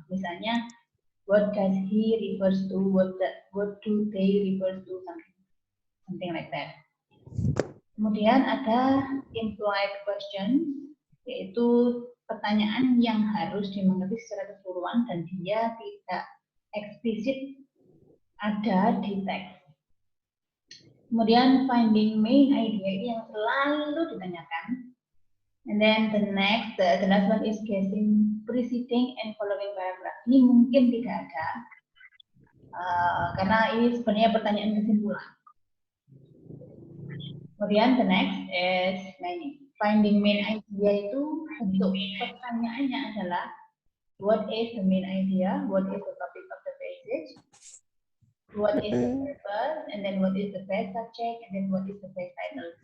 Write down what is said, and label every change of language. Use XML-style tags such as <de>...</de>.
<en>Misalnya, what does he refers to, what do they refers to, something like that.</en> <id>Kemudian ada implied question, yaitu pertanyaan yang harus dimengerti secara keseluruhan dan dia tidak eksplisit ada di teks. Kemudian finding main idea ini yang selalu ditanyakan.</id> <en>And then the last one is guessing preceding and following paragraph.</en> <id>Ini mungkin tidak ada, karena ini sebenarnya pertanyaan kesimpulan.</id> <en>Kemudian the next is finding main idea</en> <id>itu bentuk pertanyaannya adalah</id> <en>what is the main idea, what is the topic of the passage, what is the purpose, and then what is the best subject, and then what is the best title.</en>